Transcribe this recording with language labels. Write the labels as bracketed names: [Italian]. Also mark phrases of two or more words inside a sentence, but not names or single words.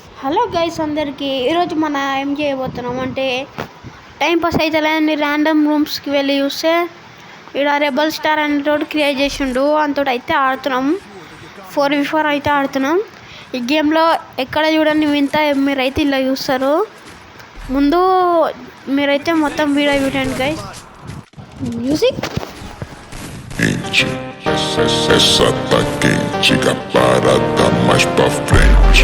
[English] hello guys [Telugu] అందరికీ ఈరోజు మన ఏం చేయబోతున్నాం అంటే [English] time pass [Telugu] అయితే లేని [English] random rooms-ki [Telugu] వెళ్ళి చూస్తే ఇక్కడ రెబల్ స్టార్ అనే తోటి క్రియేట్ చేసిండు అంతో అయితే ఆడుతున్నాం 4v4 అయితే ఆడుతున్నాం. ఈ గేమ్లో ఎక్కడ చూడండి వింత మీరైతే ఇలా చూస్తారు. ముందు మీరైతే మొత్తం వీడియో చూడండి గైస్. మ్యూజిక్ [Portuguese] essa tá quente, a parada mais pra frente.